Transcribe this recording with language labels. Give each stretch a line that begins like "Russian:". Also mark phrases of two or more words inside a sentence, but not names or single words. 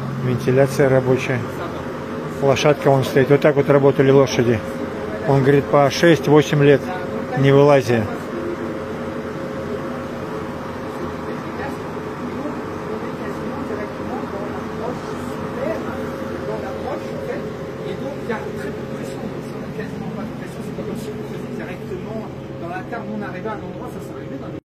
Russian: вентиляция рабочая.
French: Ça va.
Russian: Лошадка вон стоит. Вот так вот работали лошади. Он говорит, по 6-8 лет не вылазя.
French: Et donc il y a très peu de pression, donc si on n'a quasiment pas de pression, c'est pas comme si on faisait directement dans la terre, où on arrivait à un endroit, ça s'est arrivé dans les...